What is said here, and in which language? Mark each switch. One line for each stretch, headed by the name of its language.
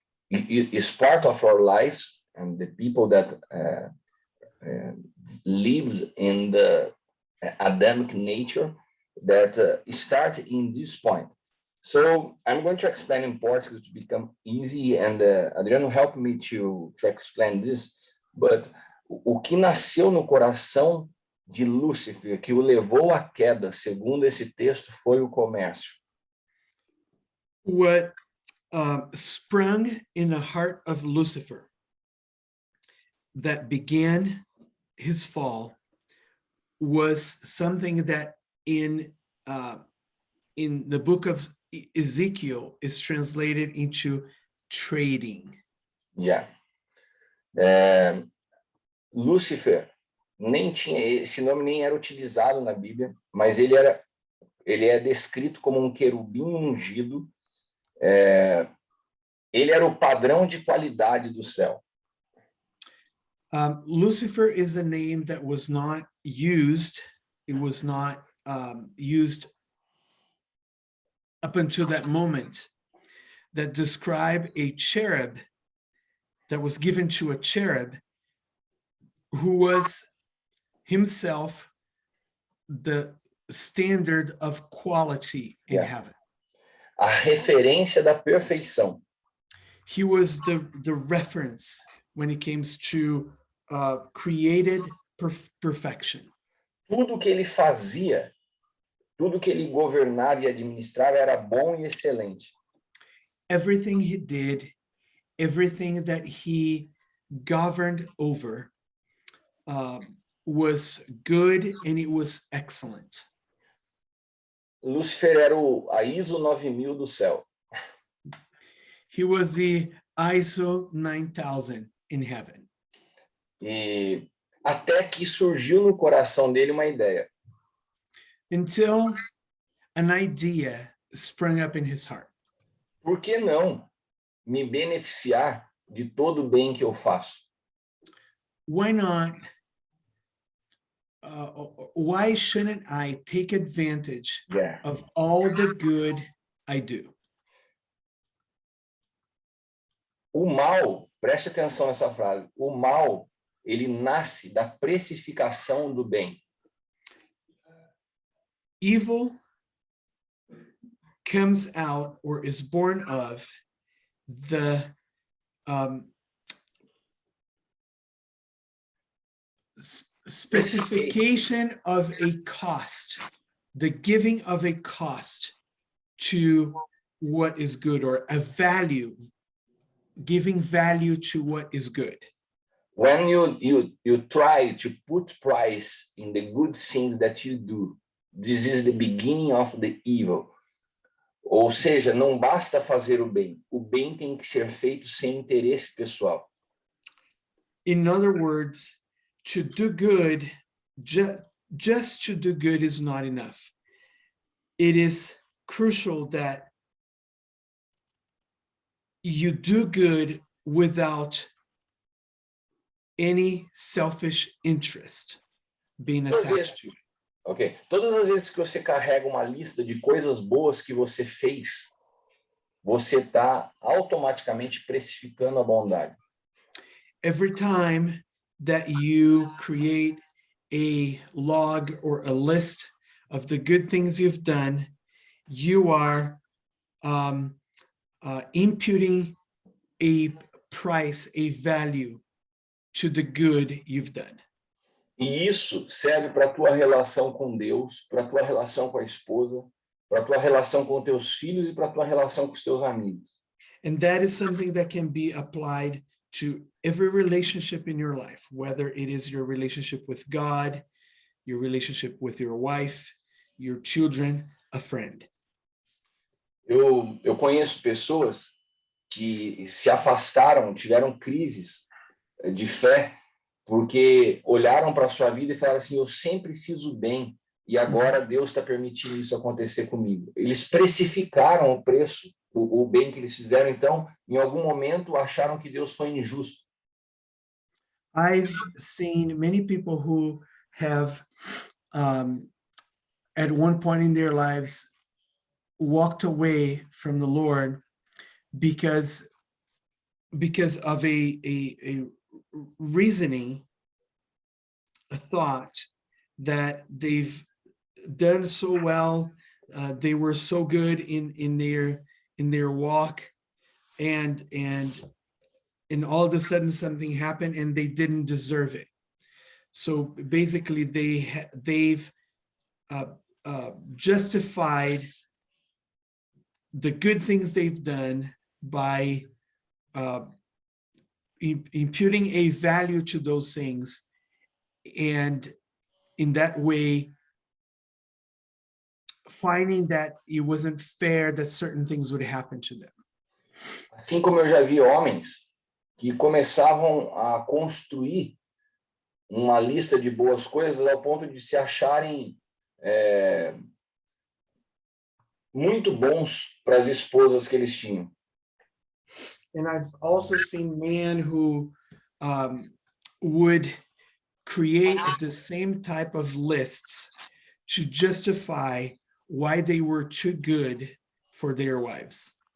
English: Is part of our lives, and the people that lives in the Adamic nature that start in this point. So I'm going to explain in Portuguese to become easy, and Adriano helped me to explain this. But
Portuguese: o que nasceu no coração de Lúcifer, que o levou à queda, segundo esse texto, foi o comércio.
English: What sprung in the heart of Lucifer that began his fall was something that in the book of Ezekiel is translated into trading. Yeah.
Portuguese: Lúcifer nem tinha esse nome, nem era utilizado na Bíblia, mas ele é descrito como um querubim ungido. Ele era o padrão de qualidade do céu.
English: Lucifer is a name that was not used. It was not used up until that moment, that describe a cherub that was given to a cherub who was himself the standard of quality in heaven.
Portuguese: A referência da perfeição.
English: He was the reference when it comes to created perfection.
Portuguese: Tudo que ele fazia, tudo que ele governava e administrava era bom e excelente.
English: Everything he did, everything that he governed over was good and it was excellent.
Portuguese: Lúcifer era a ISO 9000 do céu.
English: He was the ISO 9000 in heaven.
Portuguese: E até que surgiu no coração dele uma ideia.
English: Until an idea sprung up in his heart.
Portuguese: Por que não me beneficiar de todo o bem que eu faço?
English: Why not? Why shouldn't I take advantage Yeah. of all the good I do?
Portuguese: O mal, preste atenção nessa frase, o mal, ele nasce da precificação do bem.
English: Evil comes out or is born of the specification of a cost, the giving of a cost to what is good, or a value, giving value to what is good. When you try to put price in the good things that you do, this is the beginning of the evil.
Portuguese: Ou seja, não basta fazer o bem tem que ser feito sem interesse pessoal.
English: In other words, to do good, just to do good is not enough. It is crucial that you do good without any selfish interest being attached to it. Ok.
Portuguese: Todas as vezes que você carrega uma lista de coisas boas que você fez, você está automaticamente precificando a bondade.
English: Every time that you create a log or a list of the good things you've done, you are imputing a price, a value to the good you've done.
Portuguese: E isso serve para a tua relação com Deus, para a tua relação com a esposa, para a tua relação com teus filhos e para a tua relação com os teus amigos.
English: And that is something that can be applied to every relationship in your life, whether it is your relationship with God, your relationship with your wife, your children, a friend.
Portuguese: Eu conheço pessoas que se afastaram, tiveram crises de fé, porque olharam para a sua vida e falaram assim, eu sempre fiz o bem e agora Deus está permitindo isso acontecer comigo. Eles precificaram o preço, o bem que eles fizeram, então, em algum momento, acharam que Deus foi injusto.
English: I've seen many people who have, at one point in their lives, walked away from the Lord because of a reasoning, a thought that they've done so well, they were so good in their walk, and all of a sudden something happened and they didn't deserve it. So basically they've justified the good things they've done by imputing a value to those things, and in that way finding that it wasn't fair that certain things would happen to them.
Portuguese: Assim como eu já vi homens que começavam a construir uma lista de boas coisas ao ponto de se acharem muito bons para as esposas que eles tinham.
English: And I've also seen men who would create the same type of lists to justify why they were too good for their wives.